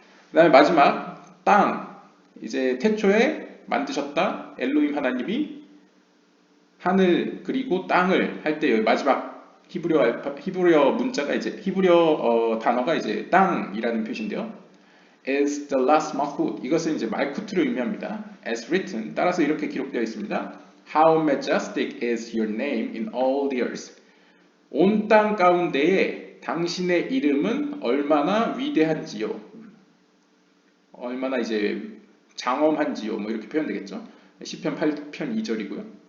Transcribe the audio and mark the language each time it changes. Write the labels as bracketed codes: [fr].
[ko] 그 다음에 마지막 땅, 이제 태초에 만드셨다 엘로힘 하나님이 하늘 그리고 땅을 할 때 마지막 히브리어 문자가 이제 히브리어 단어가 이제 땅이라는 표시인데요. [en] As the last malchut, [ko] 이것은 이제 말쿠트를 의미합니다. [en] As written, [ko] 따라서 이렇게 기록되어 있습니다. [en] How majestic is your name in all the earth. [ko] 온 땅 가운데에 당신의 이름은 얼마나 위대한지요. 얼마나 이제 장엄한지요. 뭐 이렇게 표현되겠죠. 시편 8편 2절이고요.